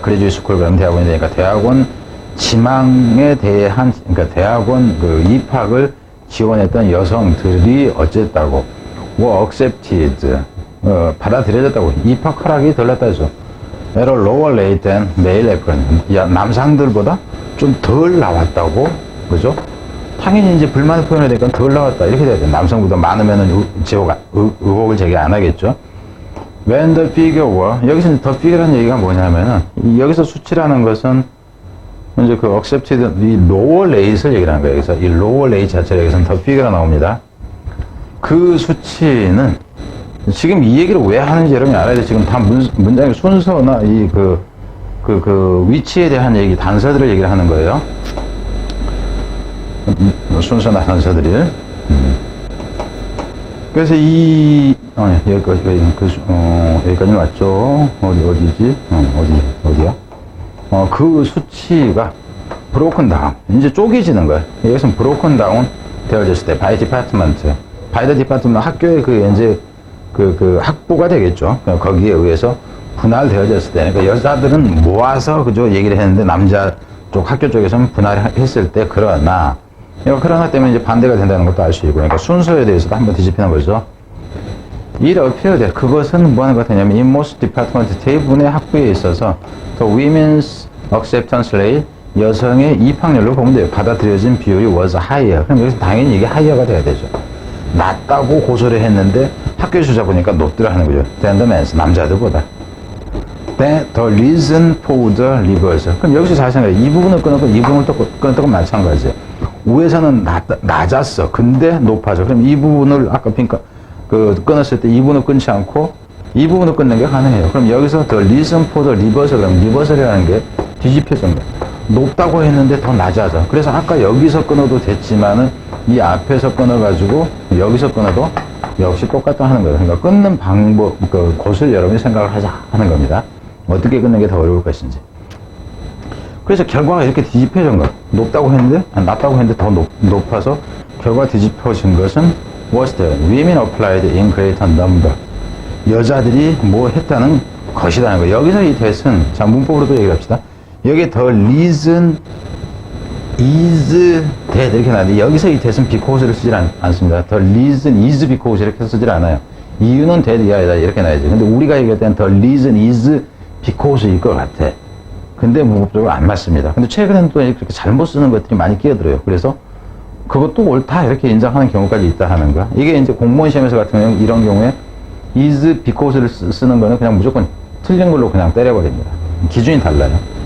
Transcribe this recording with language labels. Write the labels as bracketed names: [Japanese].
[English] graduate school [Korean] 그러면 대학원이 되니까 대학원 지망에 대한 그러니까 대학원 그 입학을 지원했던 여성들이 어쨌다고 [English] were accepted [Korean] 받아들여졌다고 입학 허락이 덜 났다죠. [English] at a lower rate than male applicants. [Korean] 남상들보다 좀 덜 나왔다고 그죠? 당연히 이제 불만을 표현해야 되니까 덜 나왔다 이렇게 돼야 돼. 남성보다 많으면은 의혹을 제기 안 하겠죠. [English] When the figure were [Korean] 여기서 the figure라는 얘기가 뭐냐면은 여기서 수치라는 것은 이제 그 accepted 이 lower rate를 얘기하는 거예요. 여기서 이 lower rate 자체가 여기서는 the figure가 나옵니다. 그 수치는 지금 이 얘기를 왜 하는지 여러분이 알아야 돼. 지금 다 문장의 순서나 그 위치에 대한 얘기, 단서들을 얘기를 하는 거예요. 순서나 단서들을. 그래서 여기까지 왔죠. 어디지? 어디야? 그 수치가 [English] broken down. [Korean] 이제 쪼개지는 거예요. 여기서는 broken down 되어졌을 때, [English] by department. by the department, [Korean] 학교의 이제 그 학부가 되겠죠. 거기에 의해서 분할되어졌을 때, 그러니까 여자들은 모아서 그죠 얘기를 했는데 남자 쪽 학교 쪽에서는 분할했을 때, 그러나 그러나 때문에 이제 반대가 된다는 것도 알 수 있고, 그러니까 순서에 대해서도 한번 뒤집히는 거죠. [English] It appeared, [Korean] 그것은 뭐 하는 것 같냐면, [English] in most department, [Korean] 대부분의 학부에 있어서, [English] the women's acceptance rate, [Korean] 여성의 입학률로 보면 돼요. 받아들여진 비율이 [English] was higher. [Korean] 그럼 여기서 당연히 이게 higher가 돼야 되죠. 낮다고 고소를 했는데, 학교에 주자 보니까 높더라 하는 거죠. [English] than the men's, [Korean] 남자들보다. [English] The reason for the reverse. [Korean] 그럼 여기서 잘 생각해. 이 부분을 끊었고, 이 부분을 또 끊었고 마찬가지예요. 위에서는 낮았어. 근데 높아져. 그럼 이 부분을 아까 끊었을 때 이 부분을 끊지 않고 이 부분을 끊는 게 가능해요. 그럼 여기서 [English] the reason for the reversal, [Korean] 그럼 reversal이라는 게 뒤집혀진 거야. 높다고 했는데 더 낮아져. 그래서 아까 여기서 끊어도 됐지만은 이 앞에서 끊어가지고 여기서 끊어도 역시 똑같다 하는 거예요. 그러니까 끊는 방법, 곳을 여러분이 생각을 하자 하는 겁니다. 어떻게 끊는 게 더 어려울 것인지. 그래서 결과가 이렇게 뒤집혀진 거. 높다고 했는데, 낮다고 했는데 더 높아서 결과가 뒤집혀진 것은 [English] was the women applied in greater number. [Korean] 여자들이 뭐 했다는 것이라는 거예요. 여기서 이 that은, 자, 문법으로도 얘기를 합시다. 여기 [English] the reason is that [Korean] 이렇게 나왔는데, 여기서 이 that은 because를 쓰질 않습니다. [English] the reason is because [Korean] 이렇게 쓰질 않아요. 이유는 that이 아니다 이렇게 나야지. 근데 우리가 얘기할 때는 [English] the reason is because [Korean] 일 것 같아. 근데 문법적으로 안 맞습니다. 근데 최근에는 또 이렇게 잘못 쓰는 것들이 많이 끼어들어요. 그래서 그것도 옳다 이렇게 인정하는 경우까지 있다 하는 거야. 이게 이제 공무원 시험에서 같은 경우 이런 경우에 is because를 쓰는 거는 그냥 무조건 틀린 걸로 그냥 때려버립니다. 기준이 달라요.